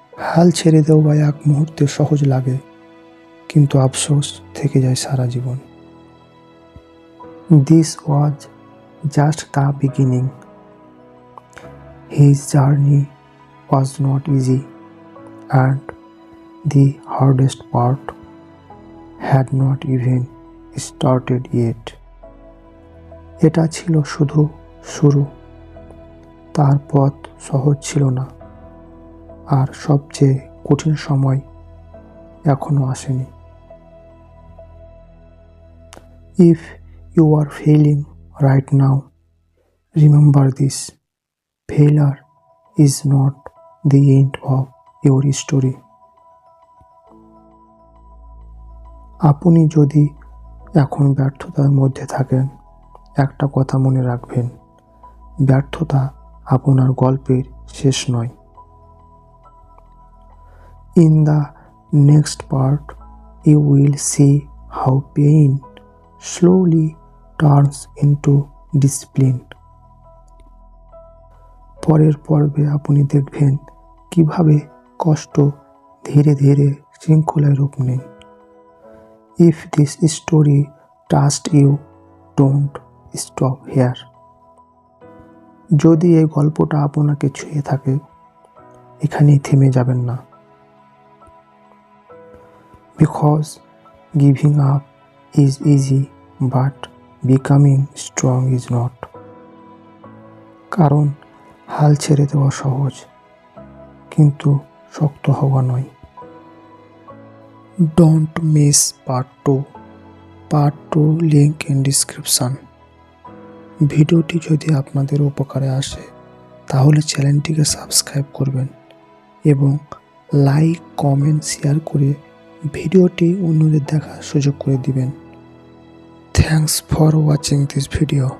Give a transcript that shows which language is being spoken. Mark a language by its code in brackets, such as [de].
[bn] হাল ছেড়ে দেওয়া এক মুহূর্তে সহজ লাগে, কিন্তু আফসোস থেকে যায় সারা জীবন। [en] This was just the beginning. His journey was not easy, and the hardest part had not even started yet. [bn] এটা ছিল শুধু শুরু, তার পথ সহজ ছিল না, আর সবচেয়ে কঠিন সময় এখনো আসেনি। [en] If you are failing right now, remember this: failure is not the end of your story. [bn] আপনি যদি এখন ব্যর্থতার মধ্যে থাকেন, একটা কথা মনে রাখবেন, ব্যর্থতা আপনার গল্পের শেষ নয়। [en] In the next part, you will see how pain slowly turns into discipline. [bn] পরের পর্বে আপনি দেখবেন কিভাবে কষ্ট ধীরে ধীরে শৃঙ্খলায় রূপ নেয়। [en] If this story touched you, don't stop here. [bn] যদি এই গল্পটা আপনাকে ছুঁয়ে থাকে, এখানেই থেমে যাবেন না। [en] Because giving up is easy, but becoming strong is not. [bn] কারণ হাল ছেড়ে দেওয়া সহজ, কিন্তু শক্ত হওয়া নয়। [en] Don't miss part 2. Part 2 link in description. [bn] ভিডিওটি যদি আপনাদের উপকারে আসে তাহলে চ্যানেলটিকে সাবস্ক্রাইব করবেন এবং লাইক, কমেন্ট, শেয়ার করে ভিডিওটি অন্যদের দেখার সুযোগ করে দিবেন। [en] Thanks for watching this video.